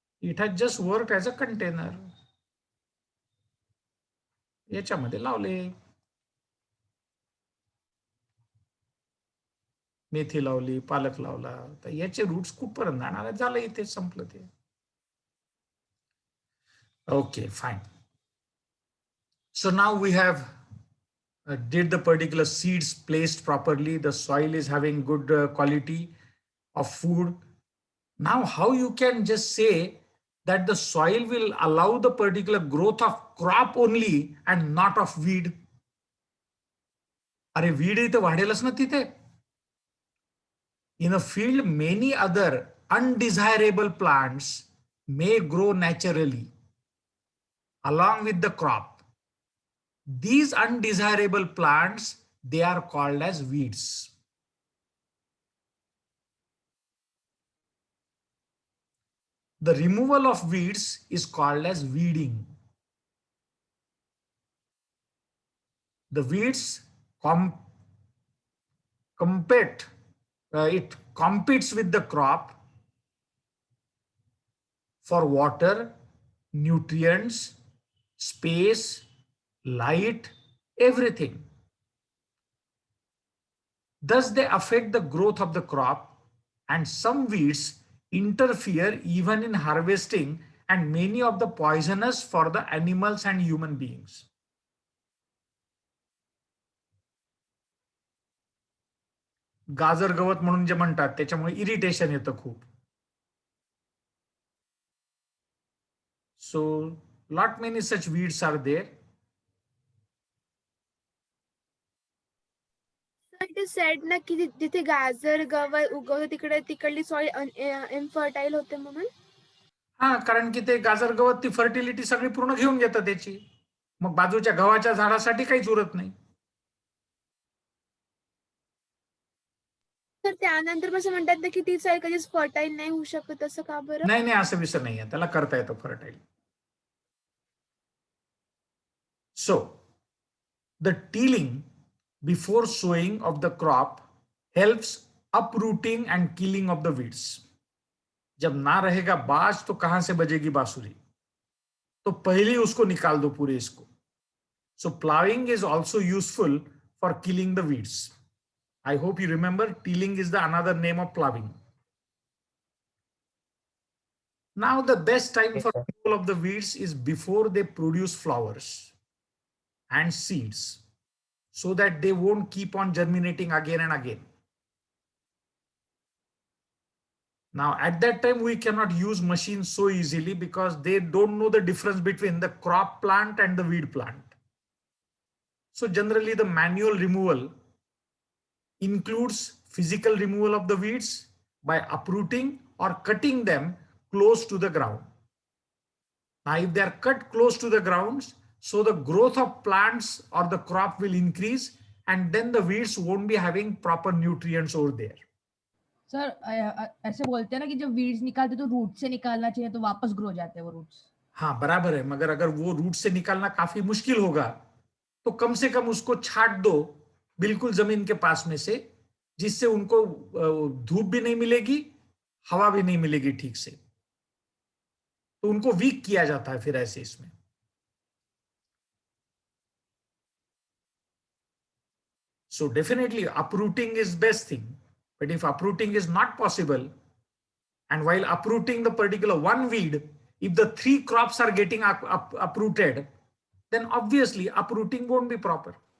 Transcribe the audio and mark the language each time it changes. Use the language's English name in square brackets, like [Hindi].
[English] It has just work as a container. [Marathi] याच्यामध्ये लावले, मेथी लावली, पालक लावला, तर याचे रूट्स कुठपर्यंत जाणार, झालं इथे संपलं ते. [English] Okay, fine. So now we have did the particular seeds placed properly, the soil is having good quality of food. Now how you can just say that the soil will allow the particular growth of crop only and not of weed? [Marathi] अरे weed इथे वाढेलच ना तिथे. [English] In a field, many other undesirable plants may grow naturally along with the crop. These undesirable plants, they are called as weeds. The removal of weeds is called as weeding. The weeds it competes with the crop for water, nutrients, space, light, everything. Thus, they affect the growth of the crop, and some weeds interfere even in harvesting, and many of the poisonous for the animals and human beings. [Marathi] गाजर गवत म्हणून जे म्हणतात त्याच्यामुळे irritation येतं खूप. [English] So lot many such weeds are there. It is said [Marathi] ना की जिथे गाजर गवत उगवतं तिकडली सॉइल इनफर्टाईल होते म्हणून. हा, कारण की ते गाजर गवत ती फर्टिलिटी सगळी पूर्ण घेऊन घेतं त्याची. मग बाजूच्या गव्हाच्या झाडासाठी काहीच उरत नाही. तर त्यानंतर असं म्हणतात ना की ती सॉइल कधीच फर्टाईल नाही होऊ शकत, असं का बरं? नाही नाही, असं विषय नाहीये, त्याला करता येतं fertile. [English] So the tilling before sowing of the crop helps uprooting and killing of the weeds. [Hindi] जब ना रहेगा बाज तो कहां से बजेगी बांसुरी, तो पहले ही उसको निकाल दो पूरे इसको. [English] So plowing is also useful for killing the weeds. I hope you remember tilling is the another name of plowing. Now the best time for removal of the weeds is before they produce flowers and seeds, so that they won't keep on germinating again and again. Now at that time we cannot use machines so easily because they don't know the difference between the crop plant and the weed plant. So generally the manual removal includes physical removal of the weeds by uprooting or cutting them close to the ground. Now if they are cut close to the grounds, so the growth of plants or the crop will increase, and then the weeds won't be having proper nutrients over there. [Hindi] Sir ऐसे बोलते हैं ना कि जब weeds निकालते तो root से निकालना चाहिए, तो वापस ग्रो जाते हैं वो रूट्स. हाँ बराबर है, मगर अगर वो रूट से निकालना काफी मुश्किल होगा तो कम से कम उसको छाट दो बिल्कुल जमीन के पास में से, जिससे उनको धूप भी नहीं मिलेगी, हवा भी नहीं मिलेगी ठीक से, तो उनको वीक किया जाता है फिर ऐसे इसमें. [English] So definitely uprooting is best thing, but if uprooting is not possible, and while uprooting the particular one weed, if the 3 crops are getting uprooted, then obviously uprooting won't be proper.